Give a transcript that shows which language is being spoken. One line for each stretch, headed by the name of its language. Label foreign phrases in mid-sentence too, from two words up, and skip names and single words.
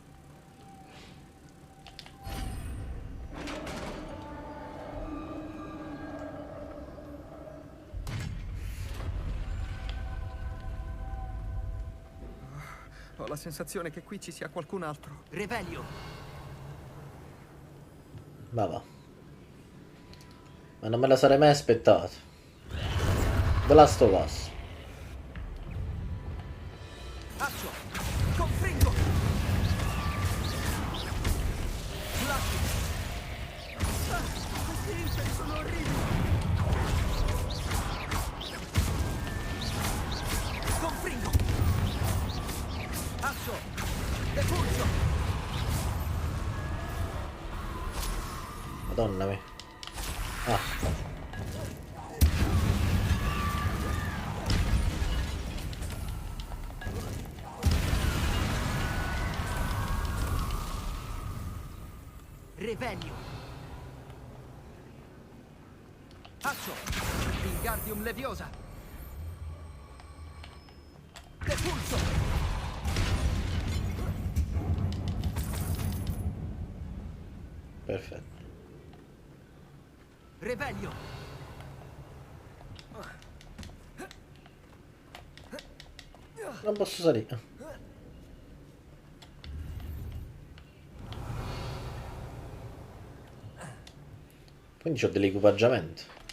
Italian: Ho la sensazione che qui ci sia qualcun altro. Revelio. Va. Ma non me la sarei mai aspettato. The Last of Us. Accio. Confringo. Blacki. Questi inferi sono orribili. Confringo. Accio. Depulso. Madonna mia. Ah. Revelio. Accio. Wingardium Leviosa. Depulso. Perfetto. Revelio. Non posso salire. Quindi c'ho dell'equipaggiamento.